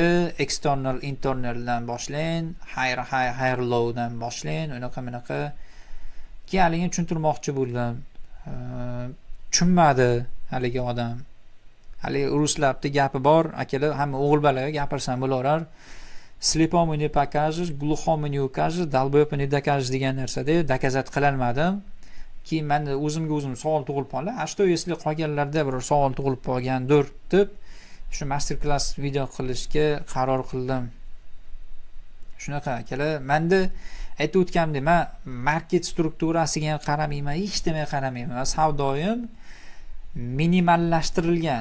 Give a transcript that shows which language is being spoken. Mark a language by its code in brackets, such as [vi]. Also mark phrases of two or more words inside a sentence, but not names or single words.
[uz] External, internaldan boshlang, [en] higher lowdan [uz] boshlang, bunaqa haligi tushuntirmoqchi bo'ldim. Tushunmadi haligi odam. Haligi ruslarning gapi bor, akalar, hamma o'g'il balaga gapirsam bo'laverar. [ru] Слепому не покажешь, глухому не укажешь, долбоёбу не докажешь [uz] degan narsada dokazat qila olmadim. Keyin menda o'zimga o'zim savol tug'ilib qoldi. [ru] Что если [uz] qolganlarda bir savol tug'ilib qolgandir deb shu [en] master class [uz] video qilishga qaror qildim. Shunaqa akalar, menda aytib o'tganimdek, men market strukturasiga ham qaramayman, hech nimaga qaramayman. Savdoyim minimallashtirilgan.